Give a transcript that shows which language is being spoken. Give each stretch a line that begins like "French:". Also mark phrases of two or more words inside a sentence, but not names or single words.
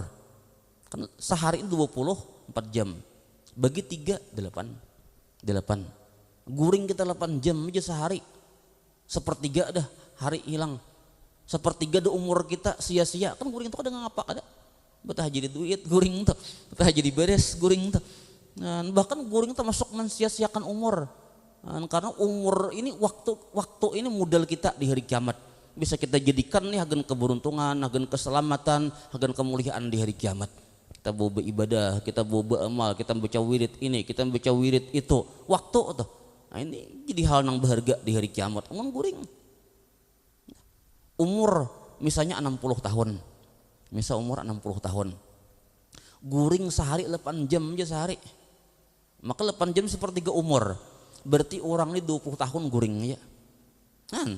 Banjar: Kan sehari 24 jam. Bagi 3 8. Guring kita 8 jam aja sehari. Sepertiga dah hari hilang. Sepertiga dah umur kita sia-sia. Kan guring itu kadang ngapa kada? Betah jadi duit guring tuh. Betah jadi beres guring tuh. Nah, bahkan guring itu masuk mensia-siakan umur. Nah, karena umur ini waktu ini modal kita di hari kiamat. Bisa kita jadikan nih agen keberuntungan, agen keselamatan, agen kemuliaan di hari kiamat. Kita kita bawa beribadah, kita bawa beramal, kita baca wirid ini, kita baca wirid itu, waktu tuh. Nah ini jadi hal yang berharga di hari kiamat. Umum guring. Umur misalnya 60 tahun. Misal umur 60 tahun. Guring sehari 8 jam aja sehari. Maka 8 jam sepertiga umur. Berarti orang ini 20 tahun guring ya. Kan?